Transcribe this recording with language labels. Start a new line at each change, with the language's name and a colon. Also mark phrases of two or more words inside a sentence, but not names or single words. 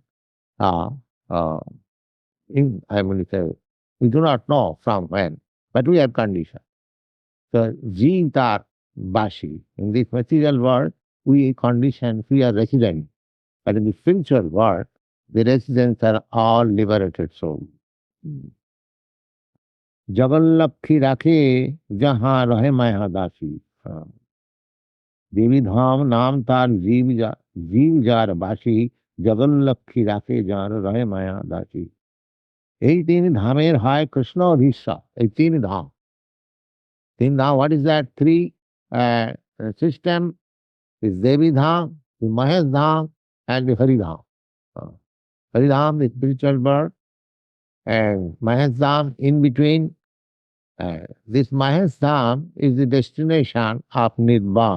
English: Uh, uh, I mean, we do not know from when, but we are conditioned. So, Jeev Bashi. In this material world, we conditioned, we are resident. But in the spiritual world, the residents are all liberated souls.
Bangla: জগল্লক্ষী রাখে যাহাঁ রহে মায়া দাসী. দেবী ধাম নাম তার জীব যার বাসী জগল্লক্ষী রাখে যাহাঁ রহে মায়া দাসী. এই তিন ধামের হয় কৃষ্ণ অধীশ্বর. এই তিন ধাম. তিন ধাম,
English: what is that? Three system is Devi Dham, the Mahesh Dham, and the Hari Dham. Hari Dham, the spiritual birth, and Mahesh Dham in between. This Mahesh Dham is the destination of Nibbana.